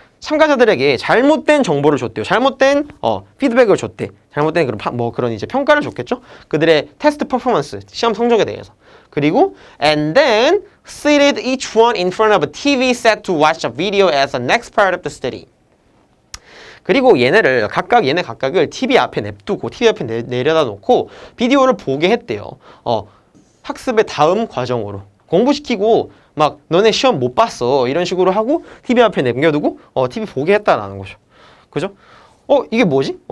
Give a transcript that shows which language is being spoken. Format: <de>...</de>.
<ko>참가자들에게 잘못된 정보를 줬대요. 잘못된 피드백을 줬대. 잘못된 그런 이제 평가를 줬겠죠. 그들의 테스트 퍼포먼스, 시험 성적에 대해서.</ko> <en>그리고 and then seated each one in front of a TV set to watch a video as the next part of the study.</en> <ko>그리고 얘네 각각을 TV 앞에 냅두고 TV 앞에 내려다 놓고 비디오를 보게 했대요. 학습의 다음 과정으로 공부시키고 막 너네 시험 못 봤어 이런 식으로 하고 TV 앞에 남겨두고 TV 보게 했다라는 거죠. 그죠? 이게 뭐지?</ko>